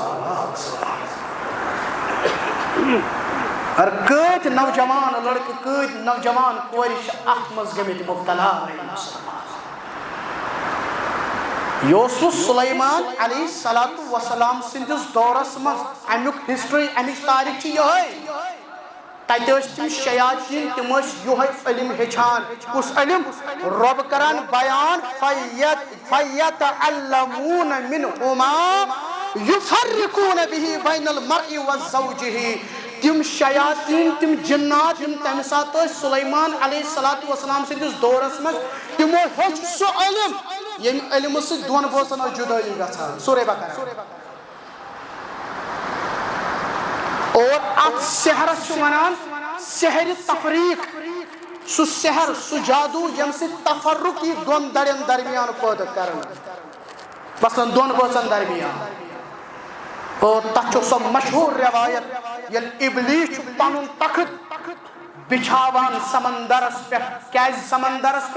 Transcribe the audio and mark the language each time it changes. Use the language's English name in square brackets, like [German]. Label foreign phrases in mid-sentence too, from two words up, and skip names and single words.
[Kashmiri] اور کۭتۍ نوجوان لڑکہٕ کۭتۍ نوجوان کورِ چھِ اتھ منٛز گٔمٕتۍ مُبتلا یہِ اوس نہٕ سُلیمان [Arabic] علیہ الصلوۃ والسلام [Kashmiri] سٕنٛدِس دورس منٛز امیُک ہسٹری امِچ تاریخ چھِ یِہوٚے تتہِ ٲسۍ تِم شیاطیٖن تِم ٲسۍ یِہوٚے علم ہیٚچھان کُس علم رۄب کران بیان [Arabic] فَیَتَعَلَّمُونَ مِنْهُمَا یُفَرِّقُونَ بِهِ بَیْنَ الْمَرْءِ وَالزَّوْجِهِ [Kashmiri] تِم شیاطیٖن تِم جِنات یِم تمہِ ساتہٕ ٲسۍ سُلیمان [Arabic] علیہ الصلوۃ والسلام [Kashmiri] سٕنٛدِس دورس منٛز تِمو ہیوٚچھ سُہ علم ییٚمہِ علمہٕ سۭتۍ دۄن بٲژن ٲس جُدٲیی گژھان سورہ بقرہ اور اتھ سحرس چھِ ونان سحرِ تفریق سُہ سحر سُہ جادوٗ ییٚمہِ سۭتۍ تفرُق یی دۄن درٮ۪ن درمیان پٲدٕ کرنہٕ مثلاً دۄن بٲژن درمیان اور تتھ چھِ سۄ مشہوٗر روایت ییٚلہِ ابلیٖس چھُ پنُن تخت بچھاوان سمندرس پٮ۪ٹھ کیازِ سمندرس